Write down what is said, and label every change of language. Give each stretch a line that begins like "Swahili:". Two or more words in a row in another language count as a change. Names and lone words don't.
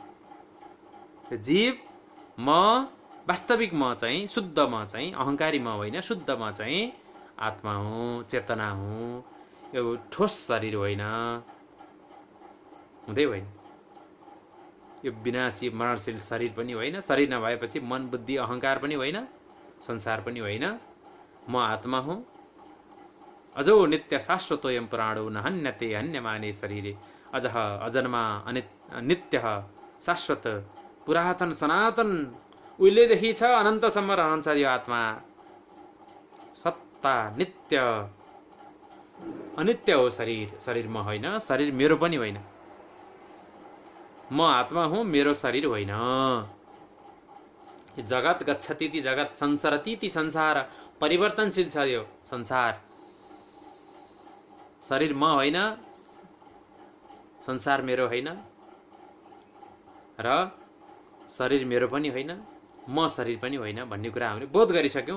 Nepali: जीव म, वास्तविक म चाहिँ, शुद्ध म चाहिँ, अहङ्कारी म होइन, शुद्ध म चाहिँ आत्मा हुँ, चेतना हुँ। यो ठोस शरीर होइन, हुँदै होइन। यो विनाशी मरणशील शरीर पनि होइन। शरीर नभएपछि मन बुद्धि अहङ्कार पनि होइन, संसार पनि होइन। म आत्मा हुँ।
Sanskrit: अजो नित्य शाश्वतोयम पुराणो न हन्यते हन्यमाने शरीरे अजः
Nepali: अजन्मा नित्य शाश्वत पुरातन सनातन, उहिलेदेखि छ, अनन्तसम्म रहन्छ यो आत्मा। सत्ता, नित्य, अनित्य हो शरीर। शरीर म होइन, शरीर मेरो पनि होइन। म आत्मा हुँ, मेरो शरीर होइन।
Sanskrit: जगत गच्छति जगत, संसरति संसार,
Nepali: परिवर्तनशील छ यो संसार। शरीर म होइन, संसार मेरो होइन र शरीर मेरो पनि होइन, म शरीर पनि होइन भन्ने कुरा हामीले बोध गरिसक्यौँ।